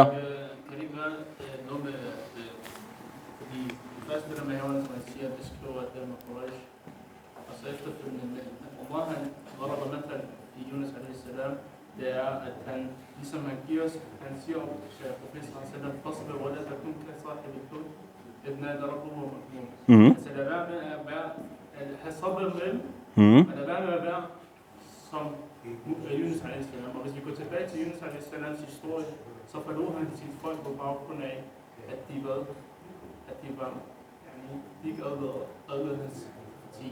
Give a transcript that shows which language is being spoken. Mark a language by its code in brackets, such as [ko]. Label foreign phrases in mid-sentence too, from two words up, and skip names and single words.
[da] Kan det gøre noget med, fordi det første det der med haven, som man siger, det skriver, at det er med Quraysh, og så efterfølgende med, hvor han var der i Yunus a.s. det er, at han, ligesom han giver os, han siger om profeten a.s. [ar] فاصبر ولا تكن كصاحب الحوت إذ نادى ربه مكظوم. [da] Altså lad være med at være, at have sabr med, men lad være med at være som Yunus a.s. Og hvis vi går tilbage til Yunus a.s. historie, så forlod han sit folk på baggrund af, at de var, de ikke adlede hans parti.